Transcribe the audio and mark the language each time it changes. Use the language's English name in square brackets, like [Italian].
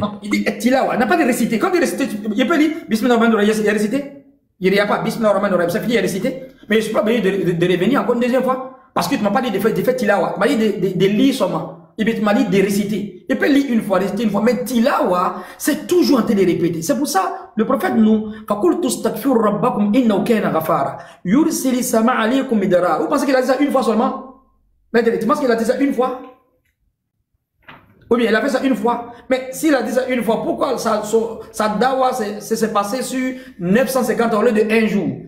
[French] Non, il dit Tilawa, n'a pas de réciter. Quand il récite, il peut dire Bismillahirrahmanirrahim, il a récité. Il n'y a pas Bismillahirrahmanirrahim, ça finit, il a récité. Mais je ne suis pas obligé de revenir encore une deuxième fois. Parce que tu ne m'as pas dit de faire Tilawa. Tu m'as dit de lire seulement. Et puis tu m'as dit de réciter. Il peut lire une fois, réciter une fois. Mais Tilawa, c'est toujours en train de répéter. C'est pour ça, le prophète nous, [Arabic] فَقُلْتُ اسْتَغْفِرُوا رَبَّكُمْ إِنَّهُ كَانَ غَفَارًا يُرْسِلِ السَّمَاءَ عَلَيْكُمْ مِدْرَارًا. [French] Vous pensez qu'il a dit ça une fois seulement? Mais tu penses qu'il a dit ça une fois? Ou bien il a fait ça une fois. Mais s'il a dit ça une fois, pourquoi sa dawa s'est passé sur 950 au lieu de un jour?